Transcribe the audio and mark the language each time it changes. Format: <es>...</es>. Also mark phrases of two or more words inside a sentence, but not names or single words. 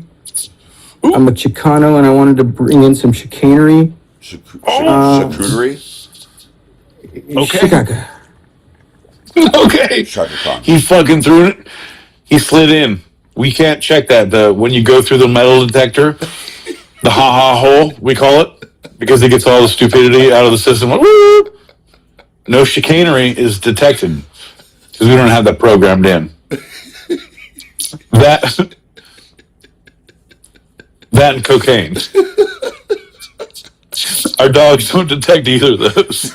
<en>I'm a Chicano, and I wanted to bring in some chicanery. Charcuterie? Okay. Chicago. Okay. Chaka Khan. He fucking threw it. He slid in. We can't check that. When you go through the metal detector, the ha-ha hole, we call it, because it gets all the stupidity out of the system. Woo! No chicanery is detected because we don't have that programmed in. That and cocaine. Our dogs don't detect either of those.</en>